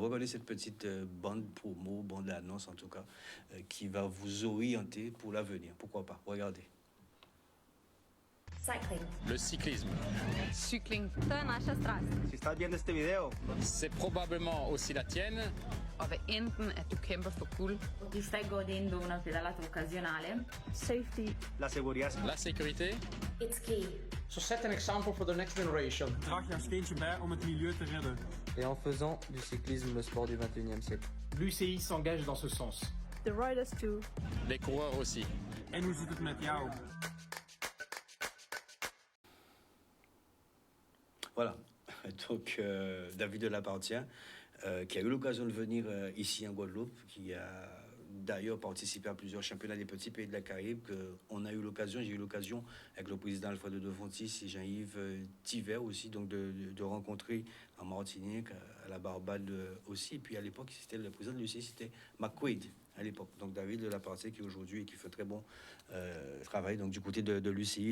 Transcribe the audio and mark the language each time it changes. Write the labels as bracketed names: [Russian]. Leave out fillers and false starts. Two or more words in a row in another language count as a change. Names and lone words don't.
[French] Regardez cette petite bande promo, bande annonce en tout cas, qui va vous orienter pour l'avenir. Pourquoi pas? Regardez. [English] Cycling. [French] Le cyclisme. [Croatian] Cykling. To je naša strast. [Spanish] Si estás viendo este video, [French] c'est probablement aussi [Spanish] la tienne. [Danish] Ove enten at du kæmper for guld. [Italian] Ti stai godendo una pedalata occasionale. [English] Safety. [Spanish] La seguridad. [French] La sécurité. [English] It's key. So set an example for the next generation. [Dutch] Draag jouw steentje bij om het milieu te redden. [French] Et en faisant du cyclisme le sport du 21e siècle. L'UCI s'engage dans ce sens. [English] The riders too. [French] Les coureurs aussi. [Dutch] En hoe zit het met jou? [French] Voilà, donc David de Lapartien, qui a eu l'occasion de venir ici en Guadeloupe, qui a d'ailleurs participé à plusieurs championnats des petits pays de la Caraïbe, j'ai eu l'occasion avec le président Alfredo de Fontis et Jean-Yves Thiver aussi, donc de rencontrer en Martinique, à la Barbade aussi, et puis à l'époque, c'était le président de l'UCI, c'était McQuaid à l'époque, donc David de Lapartien qui aujourd'hui et qui fait très bon travail donc du côté de l'UCI.